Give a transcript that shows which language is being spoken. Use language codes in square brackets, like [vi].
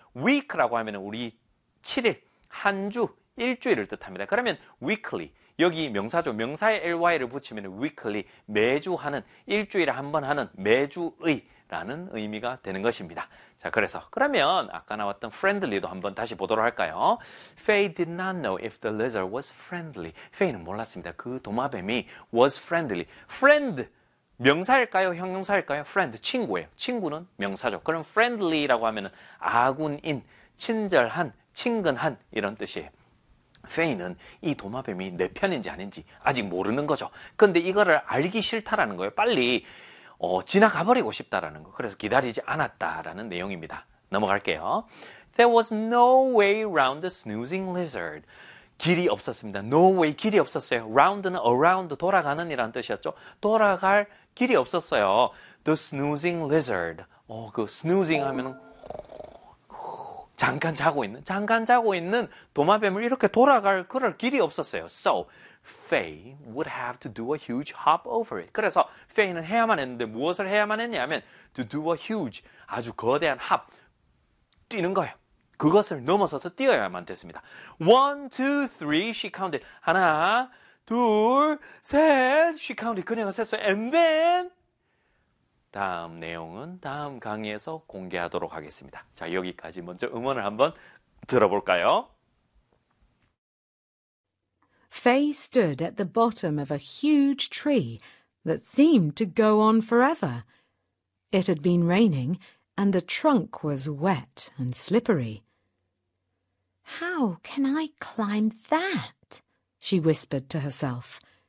[ko] week라고 하면은 우리 7일, 한 주, 일주일을 뜻합니다. 그러면 weekly 여기 명사죠. 명사에 ly를 붙이면은 weekly 매주 하는 일주일에 한 번 하는 매주의 라는 의미가 되는 것입니다. 자, 그래서 그러면 아까 나왔던 friendly도 한번 다시 보도록 할까요? [en] Faye did not know if the lizard was friendly. [ko] Faye는 몰랐습니다. 그 도마뱀이 [en] was friendly. [ko] Friend, 명사일까요? 형용사일까요? Friend, 친구예요. 친구는 명사죠. 그럼 friendly라고 하면은 아군인, 친절한, 친근한 이런 뜻이에요. 페이는 이 도마뱀이 내 편인지 아닌지 아직 모르는 거죠. 근데 이거를 알기 싫다라는 거예요. 빨리 지나가버리고 싶다라는 거. 그래서 기다리지 않았다라는 내용입니다. 넘어갈게요. [en] There was no way round the snoozing lizard. [ko] 길이 없었습니다. [en] No way, [ko] 길이 없었어요. Round는 around, 돌아가는 이란 뜻이었죠. 돌아갈 길이 없었어요. [en] The snoozing lizard. [ko] 그 snoozing 하면은 잠깐 자고 있는, 잠깐 자고 있는 도마뱀을 이렇게 돌아갈 그럴 길이 없었어요. [en] So, Faye would have to do a huge hop over it. [ko] 그래서 Faye는 해야만 했는데 무엇을 해야만 했냐면 [en] to do a huge, [ko] 아주 거대한 hop, 뛰는 거예요. 그것을 넘어서서 뛰어야만 됐습니다. [en] One, two, three, she counted. [ko] 하나, 둘, 셋, [en] she counted. [ko] 그녀가 셌어요. [en] And then... [ko] 다음 내용은 다음 강의에서 공개하도록 하겠습니다. 자, 여기까지 먼저 음원을 한번 들어볼까요? [en] Faye stood at the bottom of a huge tree that seemed to go on forever. It had been raining and the trunk was wet and slippery. How can I climb that? She whispered to herself.